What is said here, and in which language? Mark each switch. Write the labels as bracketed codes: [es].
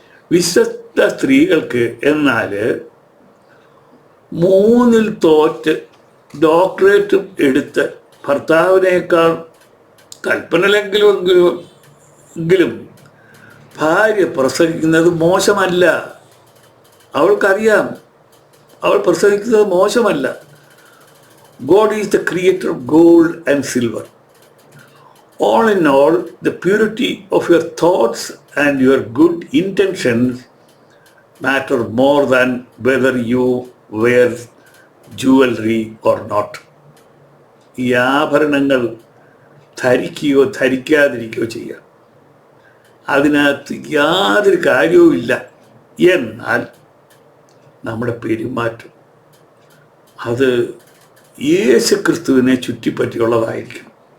[ml] വിശുദ്ധ സ്ത്രീകൾക്ക് എന്നാൽ 3-ൽ തോറ്റ് ഡോക്ടറേറ്റും എടുത്ത് ഭർത്താവിനേക്കാൾ കൽപ്പനയിലെങ്കിലും ഭാര്യ പ്രസംഗിക്കുന്നത് മോശമല്ല. അവൾക്കറിയാം അവൾ പ്രസംഗിക്കുന്നത് മോശമല്ല. [en] God is the creator of gold and silver. All in all, the purity of your thoughts and your good intentions matter more than whether you wear jewelry or not. [ml] ഈ ആഭരണങ്ങൾ ധരിക്കുകയോ ധരിക്കാതിരിക്കുകയോ ചെയ്യാം, അതിനകത്ത് യാതൊരു കാര്യവുമില്ല. എന്നാൽ നമ്മുടെ പെരുമാറ്റം അത് യേശു ക്രിസ്തുവിനെ ചുറ്റിപ്പറ്റിയുള്ളതായിരിക്കണം.